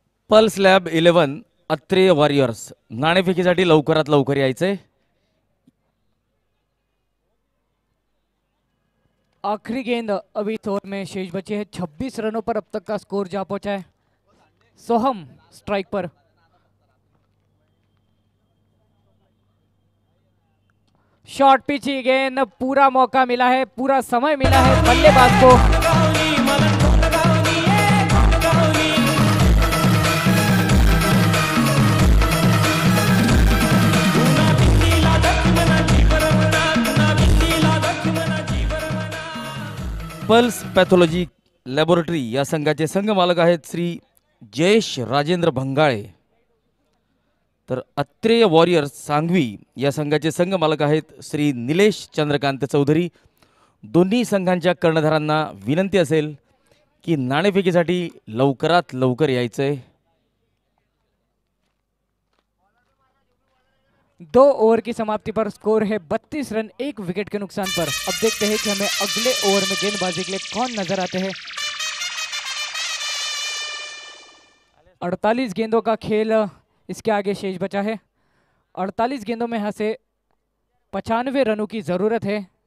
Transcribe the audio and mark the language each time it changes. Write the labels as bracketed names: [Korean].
[Marathi] Pulse lab 11 Atreya warriors नाणेफेकीसाठी लवकरात लवकर यायचंय. [Hindi] आखिरी गेंद अभी इस ओवर में शेष बचे हैं. 26 रनों पर अब तक का स्कोर जा पहुंचा है. सोहम स्ट्राइक पर. शॉर्ट पिच ही गेंद, पूरा मौका मिला है, पूरा समय मिला है बल्लेबाज को. [Marathi] पल्स पॅथॉलॉजी लॅबोरेटरी या संघाचे संघ मालक आहेत श्री जयेश राजेंद्र भंगाळे. तर अत्रेय वॉरियर्स सांगवी या संघाचे संघ मालक आहेत श्री निलेश चंद्रकांत चौधरी. दोन्ही संघांच्या कर्णधारांना विनंती असेल की नाणेफेकीसाठी लवकरात लवकर यायचंय. [Hindi] 2 ओवर की समाप्ति पर स्कोर है 32 रन 1 विकेट के नुकसान पर. अब देखते हैं कि हमें अगले ओवर में गेंदबाजी के लिए कौन नजर आते हैं. 48 गेंदों का खेल इसके आगे शेष बचा है. 48 गेंदों में यहाँ से 95 रनों की जरूरत है.